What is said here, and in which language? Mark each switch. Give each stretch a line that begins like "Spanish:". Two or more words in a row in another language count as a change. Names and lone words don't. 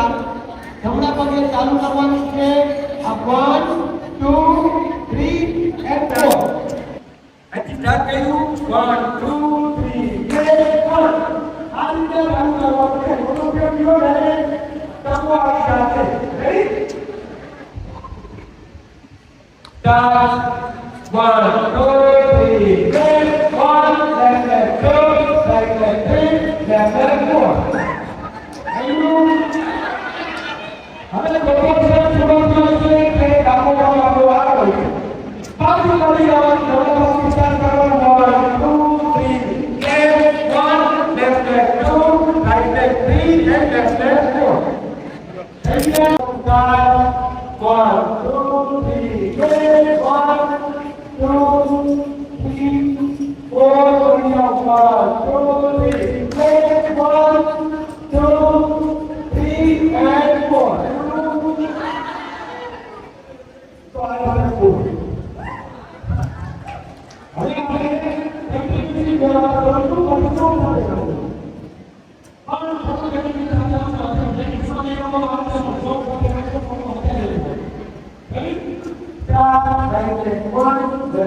Gujarati: જમણા પગે ચાલુ કરવાનું છે આ 1 2 3 and 4 અહીંથી સ્ટાર્ટ કર્યું 1 2 3 4 આ રીતે રન કરવાનું છે મોટો સ્ટેપ લ્યો ડાયરેક્ટ ડાબો આવી જશે
English: ready start
Gujarati: 1 2 3 4
English: left leg 2 right leg 3 left leg 4
Gujarati: હવે લોકો છે થોડો છે કે ડાબો ડાબો આગળ પાછું કરી આવવાનું થોડો સ્ટાર્ટ કરવાનું 1 2 3
English: left 1 left leg 2 right leg 3 and left leg 4 again start 1 2 3 1 2 3 4
Gujarati: 1 2 3 and 4 તો આ રીતે પૂરું હવે આપણે એક્ટિવિટી દ્વારા કરશું અને શું થાય છે આ એક્ટિવિટી સાથે આપણે સમયમાં આપણે શું કરે છે
English: ready 4 right leg
Gujarati: 1